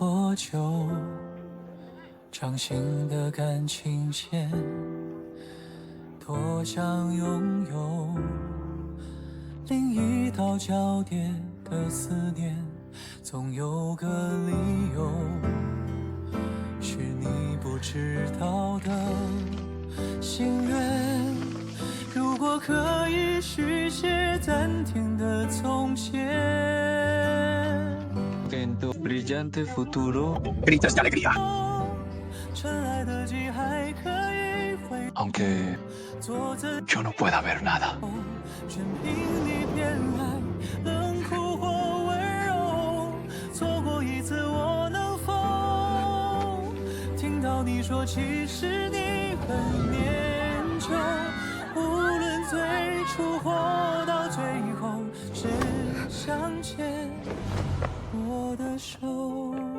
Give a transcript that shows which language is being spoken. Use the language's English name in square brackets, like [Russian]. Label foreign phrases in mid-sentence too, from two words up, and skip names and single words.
[Chinese] 多久，掌心的感情线，多想拥有另一道交叠的思念，总有个理由，是你不知道的心愿。如果可以续写暂停的从前， [Spanish] En tu brillante futuro gritas de alegría. [Chinese] 趁来得及还可以回 [Spanish] Aunque [Chinese] 坐在 [Spanish] yo no pueda ver nada. [Chinese] 全凭你偏爱，冷酷或温柔，错过一次我能否听到你说其实你很念旧，无论最初或到最后，只想牵我的手。